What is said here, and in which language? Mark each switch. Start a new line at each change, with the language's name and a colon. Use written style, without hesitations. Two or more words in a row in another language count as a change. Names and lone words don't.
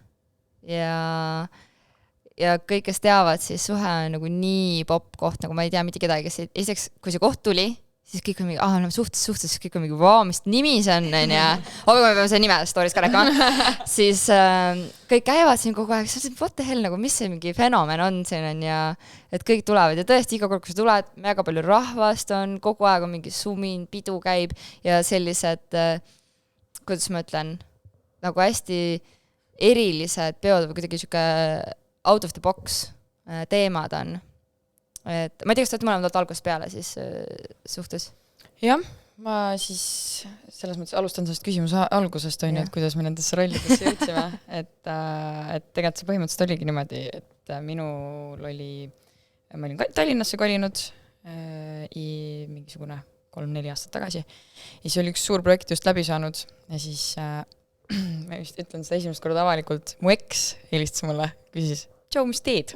Estonian: Ja kõik, kes teavad, siis suhe on nagu nii popp koht, nagu ma ei tea mitte kedagi, kes esiteks, kui see koht tuli, siis kõik on mingi, oleme suhtes, siis kõik on mingi, vau, mis nimi see on, ja me peame selle nime stories ka rääkima. Siis kõik käivad siin kogu aeg,
English: what the hell,
Estonian: nagu, mis see mingi fenomen on siin on ja et kõik tulevad ja tõesti iga kord, kui sa tuled, väga palju rahvast on, kogu aeg on mingi sumin, pidu käib ja sellised, kuidas ma ütlen, nagu hästi erilised peod või kuidagi siuke
English: out of the box
Estonian: teemad on. Et ma ei tea, kas te olete mõlemad algusest peale siis suhtes? Jah, ma siis selles mõttes alustan sellest küsimuse algusest, et kuidas me nendesse rollidesse jõudsime. et tegelikult see põhimõtteliselt oligi niimoodi, et minul oli, ma olin Tallinnasse kolinud mingisugune 3-4 aastat tagasi ja siis oli üks suur projekt just läbi saanud ja siis ma just ütlen seda esimest korda avalikult, mu eks helistas mulle, küsis, tšau, mis teed?